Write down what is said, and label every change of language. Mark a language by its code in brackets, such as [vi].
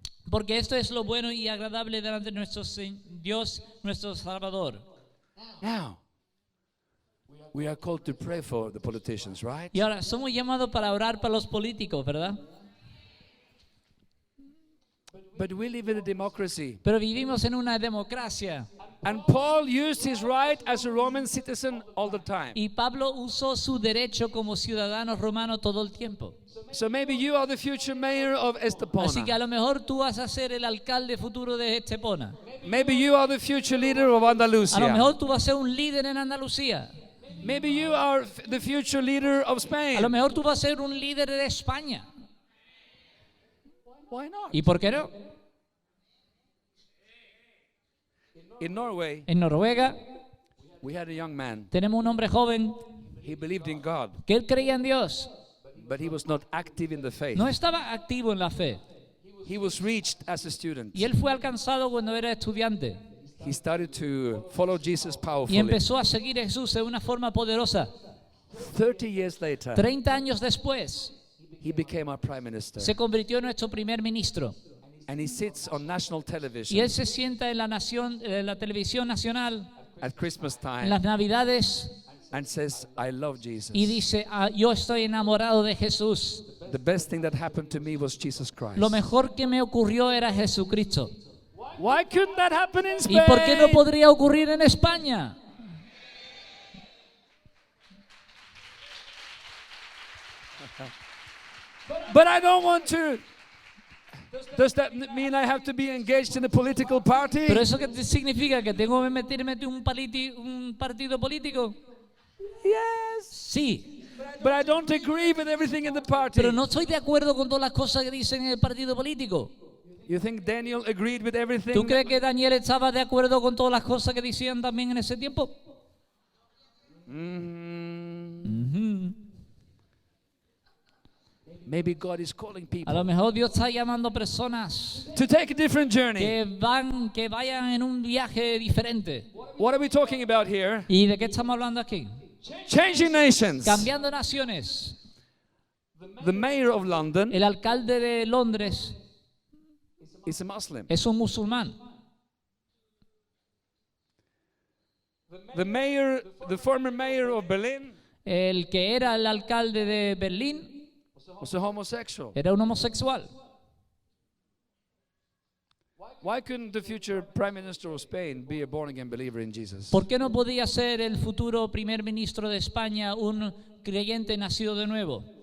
[es] Porque esto es lo bueno y agradable delante de nuestro Dios, nuestro Salvador. [en] Now, we are called to pray for the politicians, right? [es] Y ahora, somos llamados para orar para los políticos, ¿verdad? [en] But we live in a democracy. [es] Pero vivimos en una democracia. [en] And Paul used his right as a Roman citizen all the time. [es] Y Pablo usó su derecho como ciudadano romano todo el tiempo. [en] So maybe you are the future mayor of [es] Así que a [en] Estepona. [es] lo mejor tú vas a ser el alcalde futuro de Estepona. [en] Maybe you are the future leader of [es] A lo [en] Andalusia. [es] mejor tú vas a ser un líder en Andalucía. [en] Maybe you are the future leader of [es] A lo [en] Spain. [es] mejor tú vas a ser un líder de España. [en] Why not? [es] ¿Y por qué no? [en] In Norway, [es] En Noruega [en] we had a young man. [es] tenemos un hombre joven [en] He believed in God, [es] que él creía en Dios. [en] but he was not active in the faith. [es] No estaba activo en la fe. [en] He was reached as a student. [es] Y él fue alcanzado cuando era estudiante. [en] He started to follow Jesus [es] Y [en] powerfully. [es] empezó a seguir a Jesús de una forma poderosa. [en] 30 years later, [es] 30 años después, [en] he became our prime minister. [es] se convirtió en nuestro primer ministro. [en] And he sits on national [es] Y [en] television [es] él se sienta en la televisión nacional [en] at Christmas [es] en [en] time [es] las Navidades [en] and says, I love Jesus. [es] y dice, yo estoy enamorado de Jesús. [en] The best thing that happened to me was Jesus Christ. [es] Lo mejor que me ocurrió era Jesucristo. [en] Why couldn't that happen in [es] ¿Y [en] Spain? [es] por qué no podría ocurrir en España? [en] But I don't want to. Does that mean I have to be engaged in a political party? [es] ¿Pero eso qué significa? ¿Que tengo que meterme en un partido político? [en] Yes. [es] Sí, [en] But I don't agree with everything in the party. [es] pero no estoy de acuerdo con todas las cosas que dicen en el partido político. [en] You think Daniel agreed with everything? [es] ¿Tú crees que Daniel estaba de acuerdo con todas las cosas que decían también en ese tiempo? Mm, [en] Maybe God is calling [es] A lo [en] people [es] mejor Dios está llamando personas [en] to take a different journey. [es] que vayan en un viaje diferente. [en] What are we talking about here? [es] ¿Y de qué estamos hablando aquí? [en] Changing nations. [es] Cambiando naciones. [en] The mayor of London [es] El alcalde de Londres [en] is a Muslim. [es] es un musulmán. [en] The former mayor of Berlin [es] El que era el alcalde de Berlín [en] was a homosexual. [es] era un homosexual. [en] Why couldn't the future prime minister of Spain be a born-again believer in Jesus? [es] ¿Por qué no podía ser el futuro primer ministro de España un creyente nacido de nuevo?